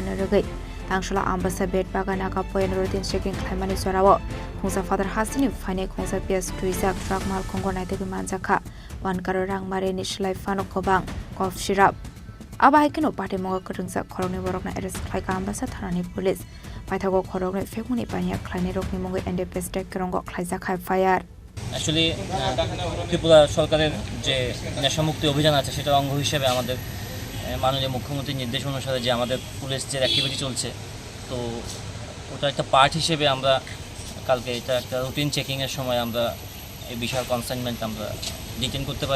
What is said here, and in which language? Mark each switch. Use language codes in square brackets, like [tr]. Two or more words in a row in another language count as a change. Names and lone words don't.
[trp] रगै तांगसला आम्बासा बेट बागान नाका पयन [en] routine checking [trp] खालामनानै जराव खुंसा फादार हास्तिनि फाइने खुंसा पियास ट्रुइजाक ट्राक माल खुंगो नायदोगे मानजाखा 1 करोड़ रां मारे निसलाइ फानो खबां [en] cough syrup [trp] आबाहायकेनो पाटी मुंगा करंजा खरंनि बरकना एरेस्ट खालायका आम्बासा थानानि पुलिस पाइथागो खरंनि फेकमुनि पानिया खालायनाय रकनि मुंगै एनडीपीएस टेक करंगो खालायजाखा फायार [bn] অ্যাকচুয়ালি ত্রিপুরা সরকারের যে নেশামুক্তি অভিযান আছে সেটার অঙ্গ হিসেবে আমাদের মাননীয় মুখ্যমন্ত্রীর নির্দেশ অনুসারে যে আমাদের পুলিশ যে অ্যাক্টিভিটি চলছে, তো ওটা একটা পার্ট হিসেবে আমরা কালকে এটা একটা [en] routine checkinger [bn] সময় আমরা এই বিশাল কনসাইনমেন্ট আমরা ডিটেন করতে পারি।